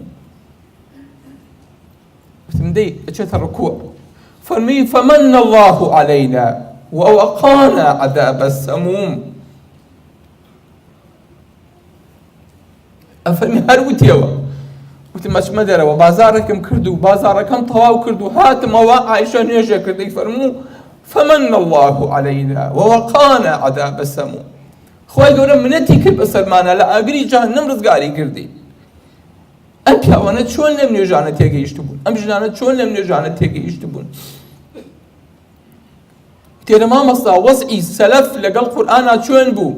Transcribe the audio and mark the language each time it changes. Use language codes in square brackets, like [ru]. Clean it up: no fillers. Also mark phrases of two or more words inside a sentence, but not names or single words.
[ckb] وتم دەی ئەچێتە ڕکوع، فەرمی [ar] فەمەن الله عەلەینا ووەقانا عەذاب السەموم. [ckb] ئەفەرمی هەر وتیەوە، وتم ئەچمە دەرەوە بازارێکم کرد و بازارەکەم تەواو کرد و هاتمەوە عایشە نوێژە کردەی فەرموو [ar] فمن الله علينا ووقانا عذاب السموم. [ckb] خوای گەورە منەتی کرد بەسەرمانە لە ئاگری جەهەنەم ڕزگاری کردی. ئەم پیاوانە چۆن لەم نوێژانە تێگەیشت بوون، ئەم ژنانە چۆن لەم نوێژانە تێگەیشت بوون. تێرە مامەستا وەسعی سەلەف لەگەڵ قورئانە چۆن بوو؟